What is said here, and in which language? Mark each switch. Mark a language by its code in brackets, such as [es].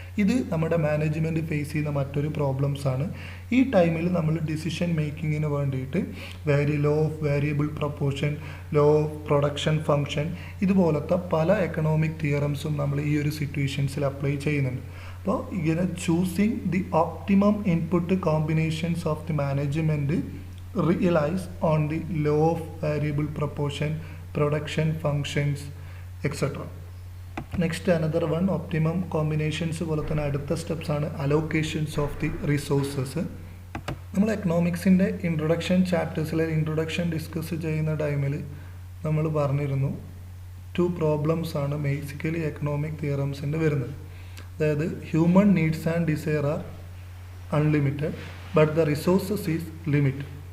[ml] ഇത് നമ്മുടെ management face ചെയ്യുന്ന മറ്റൊരു പ്രോബ്ലംസ് ആണ്. ഈ ടൈമിൽ നമ്മൾ ഡിസിഷൻ മേക്കിങ്ങിന് വേണ്ടിയിട്ട് law of variable proportion, law of production function ഇതുപോലത്തെ പല എക്കണോമിക് തിയറംസും നമ്മൾ ഈ ഒരു സിറ്റുവേഷൻസിൽ അപ്ലൈ ചെയ്യുന്നുണ്ട്. അപ്പോൾ ഇങ്ങനെ [en] Choosing the optimum input combinations of the management realize on the law of variable proportion, production functions, etc. Next another one, optimum combinations [ml] പോലെ തന്നെ അടുത്ത സ്റ്റെപ്സ് ആണ് [en] allocations of the resources. [ml] നമ്മൾ എക്കണോമിക്സിൻ്റെ ഇൻട്രൊഡക്ഷൻ ചാപ്റ്റേഴ്സിലെ ഇൻട്രൊഡക്ഷൻ ഡിസ്കസ് ചെയ്യുന്ന ടൈമിൽ നമ്മൾ പറഞ്ഞിരുന്നു 2 problems ആണ് ബേസിക്കലി എക്കണോമിക് തിയറംസിൻ്റെ വരുന്നത്. അതായത് [en] Human needs and desire are unlimited but the resources is limited.